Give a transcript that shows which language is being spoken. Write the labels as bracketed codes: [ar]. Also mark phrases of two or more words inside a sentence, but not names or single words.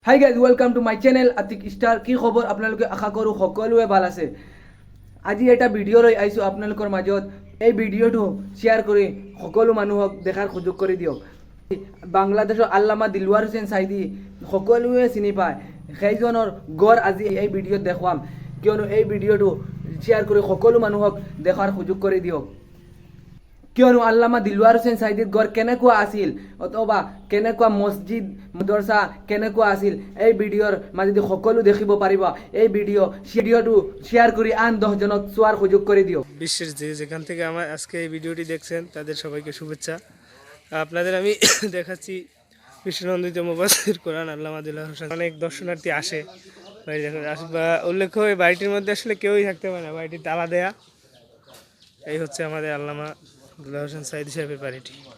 [en] hi guys welcome to my channel আতিক স্টার। [as] কি খবর আপোনালোকে? আশা কৰোঁ সকলোৱে ভাল আছে। আজি এটা ভিডিঅ' লৈ আহিছোঁ আপোনালোকৰ মাজত। এই ভিডিঅ'টো শ্বেয়াৰ কৰি সকলো মানুহক দেখাৰ সুযোগ কৰি দিয়ক। বাংলাদেশৰ আল্লামা দিলৱাৰ হুছেইন সাইদি সকলোৱে চিনি পায়। সেইজনৰ গড় আজি এই ভিডিঅ'ত দেখুৱাম, কিয়নো এই ভিডিঅ'টো শ্বেয়াৰ কৰি সকলো মানুহক দেখাৰ সুযোগ কৰি দিয়ক। কিয়নো আল্লামা দিলৱাৰ হুছেইন সাইদিৰ গড় কেনেকুৱা আছিল অথবা কেনেকুৱা মছজিদ মদৰছা কেনেকুৱা আছিল, এই ভিডিঅ'ৰ মাজেদি সকলো দেখিব পাৰিব। এই ভিডিঅ'টো শ্বেয়ার কৰি আন 10 জনক চোৱাৰ সুযোগ কৰি দিয়ক। [bn] বিশ্বের যেখান থেকে আমার আজকে এই ভিডিওটি দেখছেন তাদের সবাইকে শুভেচ্ছা। আপনাদের আমি দেখাচ্ছি বিশ্বনন্দিত মুফাসসির কোরআন আল্লামা দিলওয়ার হোসেন। অনেক দর্শনার্থী আসে বাড়ি দেখা। উল্লেখ্য এই বাড়িটির মধ্যে আসলে কেউই থাকতে পারে না, বাড়িটি তালা দেয়া। এই হচ্ছে আমাদের আল্লামা দিলওয়ার হোসেন সাইদি সাহেবের বাড়িটি।